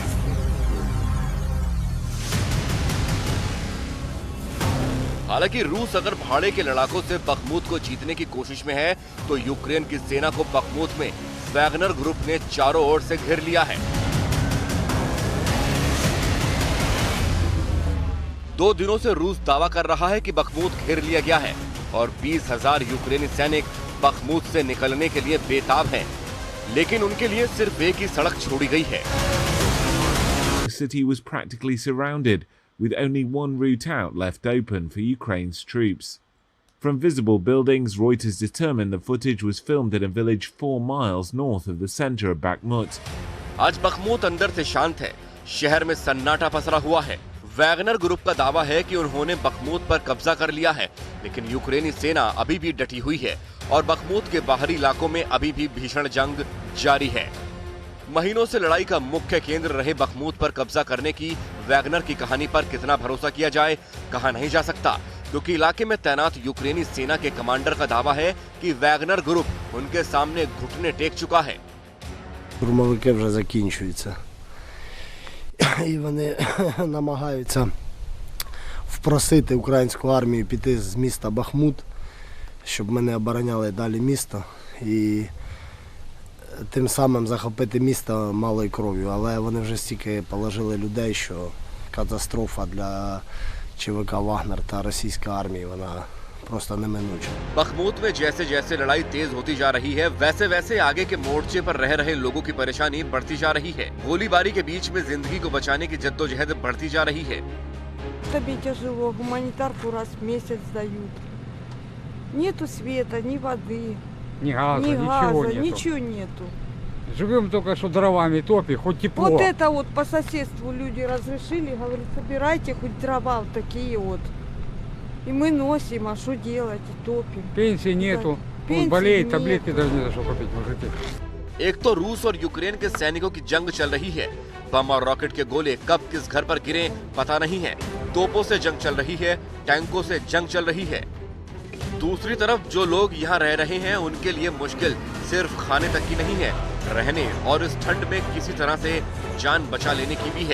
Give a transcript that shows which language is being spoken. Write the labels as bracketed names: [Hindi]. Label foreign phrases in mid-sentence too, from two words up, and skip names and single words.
[Hindi] हालांकि रूस अगर भाड़े के लड़ाकों से बखमूत को जीतने की कोशिश में है, तो यूक्रेन की सेना को बखमूत में वैगनर ग्रुप ने चारों ओर से घेर लिया है। 2 दिनों से रूस दावा कर रहा है कि बखमूत घेर लिया गया है और 20,000 यूक्रेनी सैनिक बखमूत से निकलने के लिए बेताब हैं, लेकिन उनके लिए सिर्फ एक ही सड़क छोड़ी गई है। [English] The city was practically surrounded, with only one route out left open for Ukraine's troops. From visible buildings, Reuters determined the footage was filmed in a village 4 miles north of the center of Bakhmut. [Hindi] आज बखमूत अंदर से शांत है, शहर में सन्नाटा पसरा हुआ है। वैगनर ग्रुप का दावा है कि उन्होंने बखमूत पर कब्जा कर लिया है, लेकिन यूक्रेनी सेना अभी भी डटी हुई है और बखमूत के बाहरी इलाकों में अभी भी भीषण जंग जारी है। महीनों से लड़ाई का मुख्य केंद्र रहे बखमूत पर कब्जा करने की वैगनर की कहानी पर कितना भरोसा किया जाए, कहा नहीं जा सकता। क्योंकि इलाके में तैनात यूक्रेनी सेना के कमांडर का दावा है कि वैगनर ग्रुप उनके सामने घुटने टेक चुका है। [Ukrainian] Штурмовики вже закінчуються. І вони намагаються впросити українську армію піти з міста Бахмут, щоб ми не обороняли далі місто і тим самим захопити місто малою кров'ю. Але вони вже стільки положили людей, що катастрофа для ЧВК «Вагнер» та російської армії, вона просто неминуча. [Hindi] बखमूत में जैसे जैसे लड़ाई तेज होती जा रही है, वैसे वैसे आगे के मोर्चे पर रह रहे लोगों की परेशानी बढ़ती जा रही है। गोलीबारी के बीच में जिंदगी को बचाने की जद्दोजहद बढ़ती जा रही है। [Russian] Тебе тяжело, гуманитарку раз в месяц дают. Нету света, ни воды, Ни газа, ни ничего газа, нету. ничего нету. Живем только что дровами топи, хоть тепло. Вот это вот по соседству люди разрешили, говорят, собирайте хоть дрова вот такие вот. И мы носим, а что делать, и топим. Пенсии нету. Пенсии Он болеет, нету. таблетки даже не за что купить, мужики. [Hindi] एक तो रूस और यूक्रेन के सैनिकों की जंग चल रही है। बम और रॉकेट के गोले कब किस घर पर गिरे पता नहीं है। तोपों से जंग चल रही है, टैंकों से जंग चल रही है। दूसरी तरफ जो लोग यहाँ रह रहे हैं उनके लिए मुश्किल सिर्फ खाने तक की नहीं है, रहने और इस ठंड में किसी तरह से जान बचा लेने की भी है।